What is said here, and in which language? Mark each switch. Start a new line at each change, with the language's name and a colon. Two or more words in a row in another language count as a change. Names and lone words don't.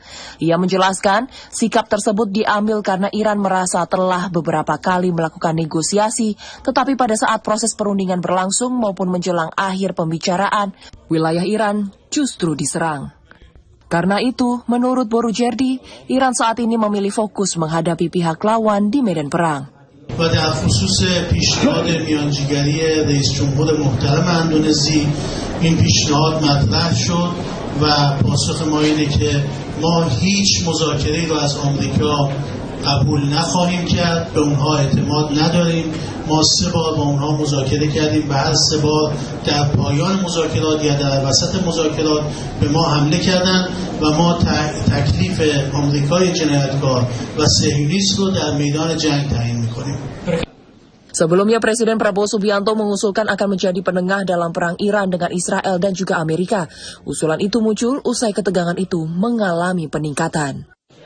Indonesian: Ia menjelaskan, sikap tersebut diambil karena Iran merasa telah beberapa kali melakukan negosiasi, tetapi pada saat proses perundingan berlangsung maupun menjelang akhir pembicaraan, wilayah Iran justru diserang. Karena itu, menurut Burjerdi, Iran saat ini memilih fokus menghadapi pihak lawan di medan perang.
Persian: و در خصوص پیشنهاد میانجیگری رئیس جمهور محترم اندونزی این پیشنهاد مطرح شد و پاسخ ما اینه که ما هیچ مذاکره‌ای رو از آمریکا قبول نخواهیم کرد، به اونها اعتماد نداریم. ما 3 بار با اونها مذاکره کردیم و هر 3 بار در پایان مذاکرات یا در وسط مذاکرات به ما حمله کردند و ما تکلیف آمریکای جنایتکار و صهیونیست رو در میدان جنگ تعیین می‌کنیم.
Indonesian: Sebelumnya, Presiden Prabowo Subianto mengusulkan akan menjadi penengah dalam perang Iran dengan Israel dan juga Amerika. Usulan itu muncul usai ketegangan itu mengalami peningkatan.